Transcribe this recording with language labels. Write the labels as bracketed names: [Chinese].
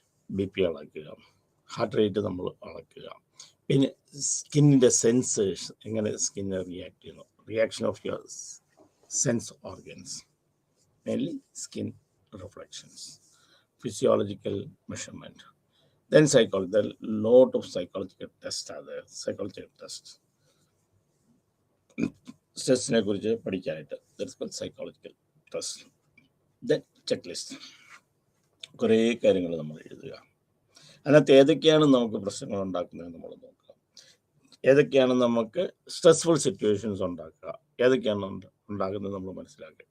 [Malayalam] BP അളക്കുക, heart rate നമ്മൾ അളക്കുക, പിന്നെ സ്കിന്നിൻ്റെ സെൻസേഴ്സ്, എങ്ങനെ സ്കിന്ന് റിയാക്ട് ചെയ്യുന്നു, [English] reaction of your sense organs, [Malayalam] mainly skin reflections, physiological measurement. [English] Then psychology, there are a lot of psychological tests are there. Psychological tests. [Malayalam] സ്ട്രെസ്സിനെ കുറിച്ച് പഠിക്കാനായിട്ട് [English] that's called [Malayalam] psychological test. Then check list, കുറേ കാര്യങ്ങൾ നമ്മൾ എഴുതുക. അതിനകത്ത് ഏതൊക്കെയാണ് നമുക്ക് പ്രശ്നങ്ങൾ ഉണ്ടാക്കുന്നത് നമ്മൾ നോക്കുക, ഏതൊക്കെയാണ് നമുക്ക് സ്ട്രെസ്ഫുൾ സിറ്റുവേഷൻസ് ഉണ്ടാക്കുക, ഏതൊക്കെയാണ് ഉണ്ടാക്കുന്നത് നമ്മൾ മനസ്സിലാക്കുക.